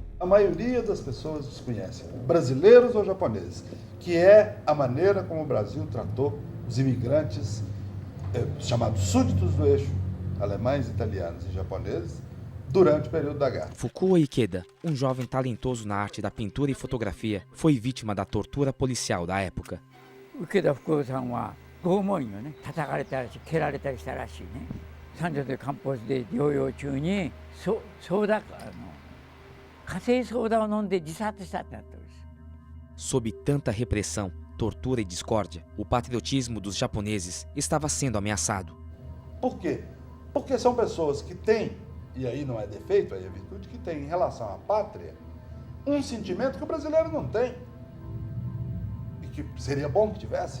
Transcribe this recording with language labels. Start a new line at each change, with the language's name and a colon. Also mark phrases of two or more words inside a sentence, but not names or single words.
Portuguese: A maioria das pessoas desconhece, brasileiros ou japoneses, que é a maneira como o Brasil tratou os imigrantes chamados súditos do eixo, alemães, italianos e japoneses, durante o período da guerra. Fukuo Ikeda, um jovem talentoso na arte da pintura e fotografia, foi vítima da tortura policial da época.
Japanese: Ikeda Fukuo-sanは拷問員をね、叩かれたりし、蹴られたりしたらしいね。三条でカンポスで療養中に火星ソーダを飲んで自殺したってなってるんです。
Portuguese: Sob tanta repressão, tortura e discórdia, o patriotismo dos japoneses estava sendo ameaçado. Por quê? Porque são pessoas que têm, e aí não é defeito, aí é virtude, que têm em relação à pátria um sentimento que o brasileiro não tem e que seria bom que tivesse.